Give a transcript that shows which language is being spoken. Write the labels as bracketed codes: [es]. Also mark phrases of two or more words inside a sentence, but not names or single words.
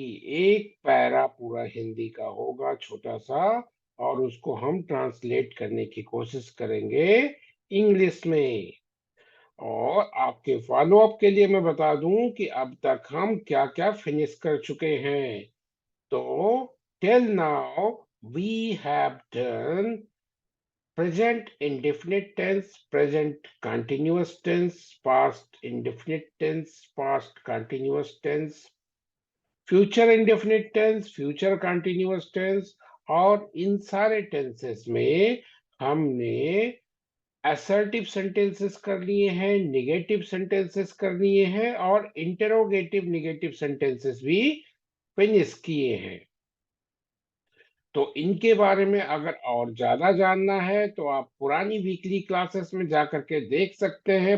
[hi] एक पैरा पूरा हिंदी का होगा छोटा सा, और उसको हम ट्रांसलेट करने की कोशिश करेंगे इंग्लिश में। और आपके [en] follow up [hi] के लिए मैं बता दूं कि अब तक हम क्या क्या फिनिश कर चुके हैं। [en] तो till now we have done present indefinite tense, present continuous tense, past indefinite tense, past continuous tense, future indefinite tense, future continuous tense। [hi] और इन सारे टेंसेस में हमने [en] assertive sentences [hi] कर लिए हैं, [en] negative sentences [hi] कर लिए हैं, और [en] interrogative negative sentences [hi] भी फिनिश किए हैं। तो इनके बारे में अगर और ज्यादा जानना है तो आप पुरानी [en] weekly classes [hi] में जा करके देख सकते हैं।